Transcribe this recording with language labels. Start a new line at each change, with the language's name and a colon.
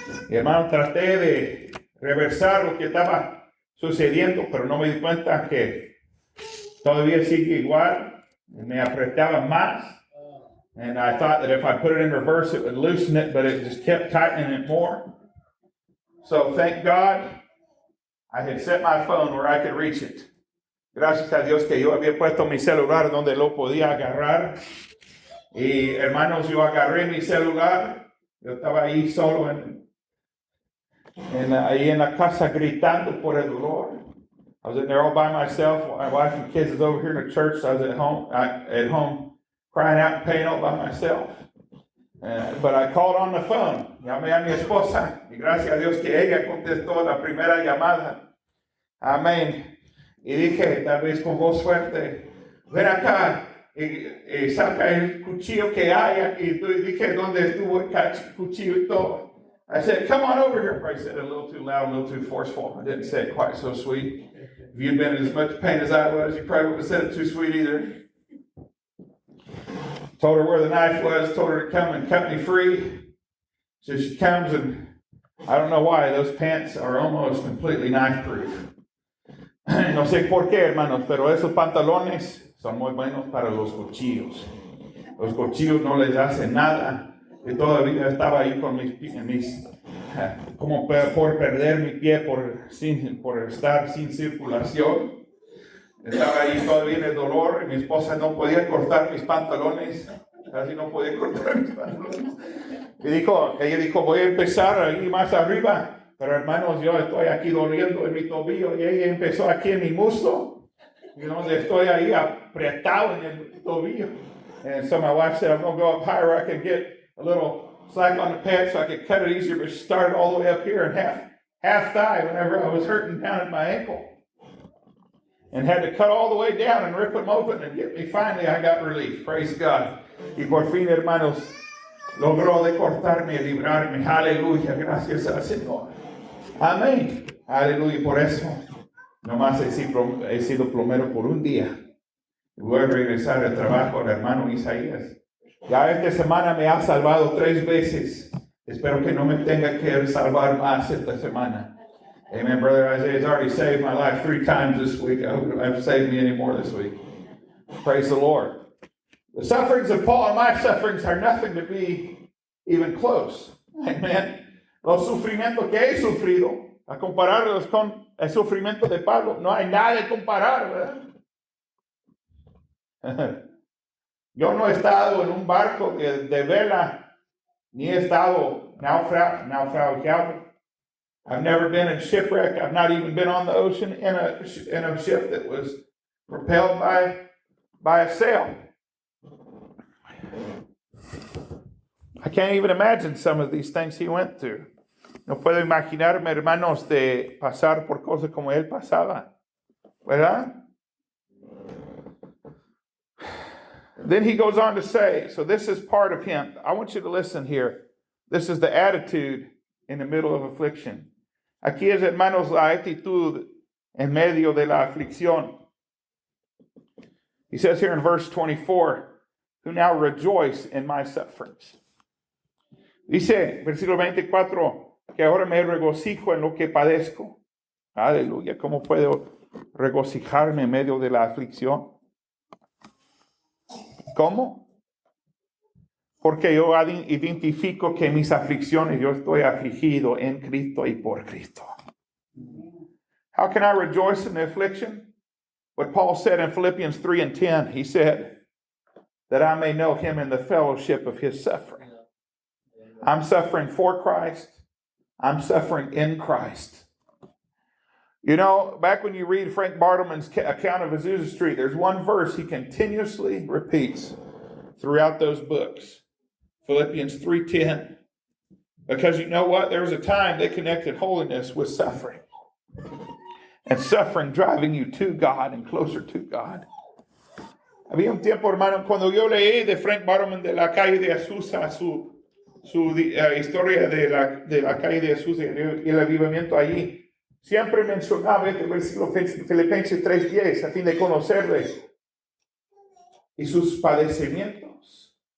Spanish: Y hermano, traté de reversar lo que estaba sucediendo, pero no me di cuenta que todavía sigue igual. Me apretaba más.
English: And I thought that if I put it in reverse, it would loosen it, but it just kept tightening it more. So thank God I had set my phone where I could reach it.
Spanish: Gracias a Dios que yo había puesto mi celular donde lo podía agarrar. Y hermanos, yo agarré mi celular. Yo estaba ahí solo ahí en la casa gritando por el dolor.
English: I was in there all by myself. My wife and kids was over here in the church. So I was at home crying out in pain all by myself. But I called on the phone.
Spanish: Llamé a mi esposa. Y gracias a Dios que ella contestó la primera llamada. Amén. Y dije, tal vez con voz fuerte, ven acá y saca el cuchillo que hay aquí. Y dije, ¿dónde estuvo el cuchillo y todo?
English: I said, come on over here. Probably said it a little too loud, a little too forceful. I didn't say it quite so sweet. If you'd been in as much pain as I was, you probably wouldn't have said it too sweet either. Told her where the knife was, told her to come and cut me free. So she comes, and I don't know why, those pants are almost completely knife-proof.
Spanish: No sé por qué, hermanos, pero esos pantalones son muy buenos para los cuchillos. Los cuchillos no les hacen nada. Y todavía estaba ahí con mis como por perder mi pie por estar sin circulación. Estaba ahí todavía en el dolor y mi esposa no podía cortar mis pantalones. Casi no podía cortar mis pantalones. Y ella dijo, voy a empezar ahí más arriba. Pero hermanos, yo estoy aquí doliendo en mi tobillo. Y ella empezó aquí en mi muslo. Y donde estoy ahí apretado en el tobillo.
English: And so my wife said, I'm going to go up higher. I can get a little slack on the pants so I could cut it easier. But she started all the way up here and half thigh whenever I was hurting down at my ankle. And had to cut all the way down and rip them open and get me. Finally, I got relief. Praise God.
Spanish: Y por fin, hermanos, logró de cortarme y librarme. Aleluya. Gracias al Señor. Amén. Aleluya. Por eso, nomás he sido plomero por un día. Voy a regresar al trabajo del hermano Isaías. Ya esta semana me ha salvado 3 veces. Espero que no me tenga que salvar más esta semana.
English: Amen. Brother Isaiah has already saved my life 3 times this week. I hope it won't save me any more this week. Praise the Lord. The sufferings of Paul and my sufferings are nothing to be even close. Amen.
Spanish: Los sufrimientos que he sufrido, a compararlos con el sufrimiento de Pablo, no hay nada de comparar, ¿verdad? Yo no he estado en un barco de vela, ni he estado naufragado.
English: I've never been in shipwreck. I've not even been on the ocean in a ship that was propelled by a sail. I can't even imagine some of these things he went through.
Spanish: No puedo imaginarme, hermanos, de pasar por cosas como él pasaba, ¿verdad?
English: Then he goes on to say, so this is part of him. I want you to listen here. This is the attitude in the middle of affliction.
Spanish: Aquí es, hermanos, la actitud en medio de la aflicción.
English: He says here in verse 24, who now rejoice in my sufferings.
Spanish: Dice, versículo 24, que ahora me regocijo en lo que padezco. Aleluya, ¿cómo puedo regocijarme en medio de la aflicción? ¿Cómo? Porque yo identifico que mis aflicciones, yo estoy afligido en Cristo y por Cristo.
English: How can I rejoice in the affliction? What Paul said in Philippians 3:10, he said, that I may know him in the fellowship of his suffering. I'm suffering for Christ. I'm suffering in Christ. You know, back when you read Frank Bartleman's account of Azusa Street, there's one verse he continuously repeats throughout those books. Philippians 3:10. Because you know what? There was a time they connected holiness with suffering. And suffering driving you to God and closer to God.
Spanish: Había un tiempo, hermano, cuando yo leí de Frank Bartleman de la calle de Azusa, su historia de la calle de Azusa y el avivamiento allí, siempre mencionaba este versículo Filipenses 3:10 a fin de conocerle y sus padecimientos.